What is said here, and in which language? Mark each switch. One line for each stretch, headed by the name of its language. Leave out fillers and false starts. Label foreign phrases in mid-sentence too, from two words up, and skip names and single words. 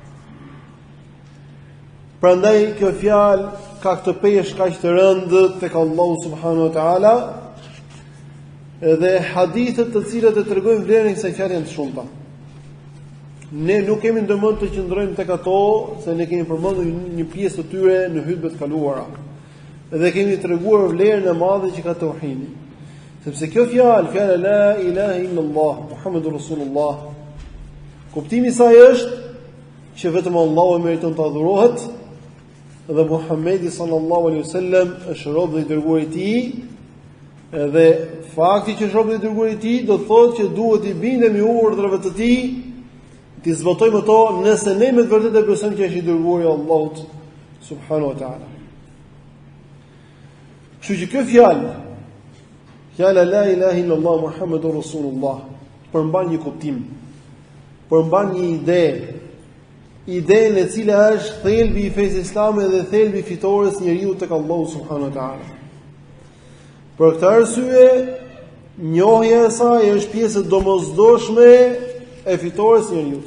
Albanian: Prandaj kjo fjalë ka këtë peshë kaq të rëndë tek Allahu
Arabic: سبحانه وتعالى,
Albanian: dhe hadithet të cilat e tregojnë vlerën e kësaj fjale janë të shumta. Ne nuk kemi ndërmend të qëndrojmë tek ato, se ne kemi përmendur një pjesë të tyre në hutbet kaluara. Dhe kemi treguar vlerën e madhe që ka tauhidi. Sepse kjo fjala
Arabic: لا إله إلا الله محمد رسول الله,
Albanian: kuptimi i saj është që vetëm Allahu e meriton të adhurohet dhe Muhamedi
Arabic: صلى الله عليه وسلم
Albanian: është rob dhe i dërguar i tij. Dhe fakti që është rob dhe i dërguar i tij do thotë që duhet i bindemi urdhrave të tij, ti zbatojmë ato nëse ne me të vërtetë e besojmë që është i dërguari i Allahut
Arabic: سبحانه وتعالى.
Albanian: Kështu që kjo fjala
Arabic: لا إله إلا الله محمد رسول الله
Albanian: përmban një kuptim, përmban një ide e cila është thelbi i fesë islame dhe thelbi i fitores njeriu tek Allahu
Arabic: سبحانه وتعالى.
Albanian: Për këtë arsye, njohja e saj është pjesë domosdoshme e fitores së njeriu.